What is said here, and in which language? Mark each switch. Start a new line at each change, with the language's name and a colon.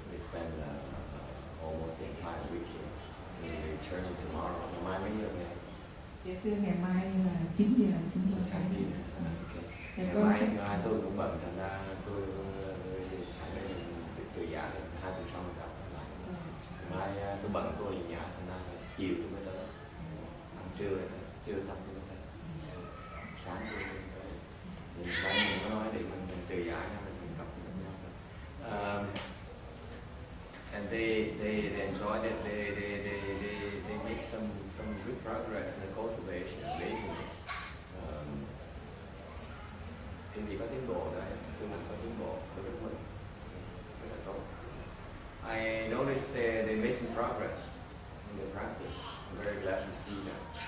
English: We spend almost the entire week here. We're returning tomorrow.
Vietnamese: Mai mấy giờ về? Dạ thưa ngày mai là 9 giờ chúng tôi sẽ đi. Ngày mai tôi cũng bận, thành ra tôi phải từ giả đến 2 tuần sau mình gặp lại. Mai tôi bận tôi ở nhà, thành ra chiều tôi mới tới. Ăn trưa xong tôi mới tới. Sáng tôi mới tới. Mình nói để mình từ giả nhau, mình gặp nhau.
English: And they enjoyed it. They make some good progress in the cultivation, amazingly.
Vietnamese: Cái gì có tiến bộ đấy, tôi làm có tiến bộ, tôi rất mừng, rất là tốt.
English: I noticed they made some progress in their practice. I'm very glad to see that.